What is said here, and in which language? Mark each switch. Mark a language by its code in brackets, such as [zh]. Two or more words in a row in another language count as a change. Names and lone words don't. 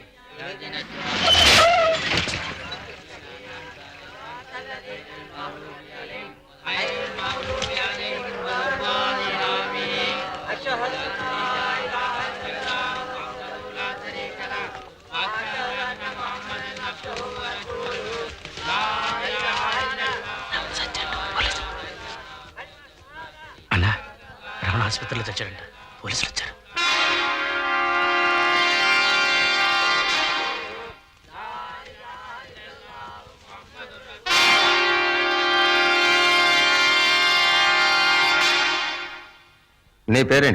[ar] اهدنا الصراط المستقيم غير المغضوب عليهم ولا الضالين. آمين. أشهد أن لا إله إلا الله وحده لا شريك له وأشهد أن محمدا عبده ورسوله. لا إله إلا الله. [te] అన్నా, రమణ ఆసుపత్రిలో తెచ్చాడంట, పోలీసులు వచ్చారు. నీ పేరేంటి?